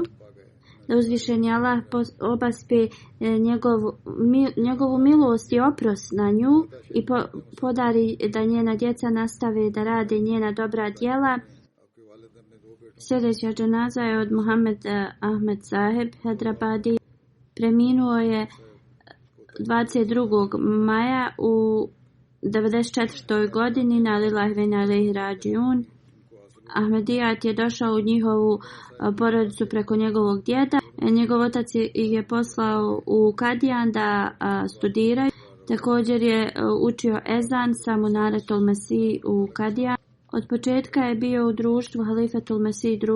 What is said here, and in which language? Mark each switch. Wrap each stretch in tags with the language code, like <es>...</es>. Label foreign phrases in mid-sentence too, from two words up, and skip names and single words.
<bs>Da uzvišeni Allah obaspe njegovu milost i oprost na nju i podari da njena djeca nastave da rade njena dobra djela. Sljedeća dženaza je od Muhammed Ahmed Saheb Hyderabadi. Preminuo je 22. maja u 94. godini</bs> <ar>إنا لله وإنا إليه راجعون.</ar> <bs>Ahmedijat je došao u njihovu porodicu preko njegovog djeda. Njegov otac ih je poslao u Kadijan da studiraju. Također je učio ezan sa Munaretul Mesih u Kadijan. Od početka je bio u društvu Halifatul Mesih II.</bs>